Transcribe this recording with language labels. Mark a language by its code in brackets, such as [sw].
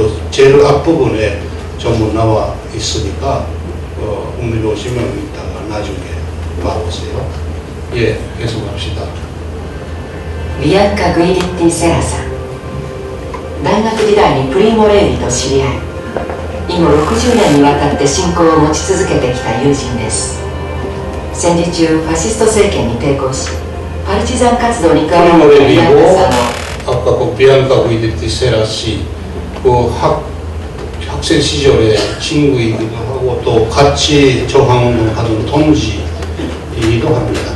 [ko] 제일 앞부분에 전부 나와 있으니까 국민이 오시면 이따가 나중에 봐보세요. 예, 계속합시다. [ja] ビアンカ・グイリッティ・セラさん。大学時代にプリーモ・レービと知り合い、以後60年にわたって親交を持ち続けてきた友人です。戦時中ファシスト政権に抵抗しパルチザン活動に加わったビアンカさんを [ko] 아까 그 비앙카 구이데티 세라 씨, 그 학생 시절에 친구이기도 하고 또 같이 저항운동하던 동지이기도 합니다.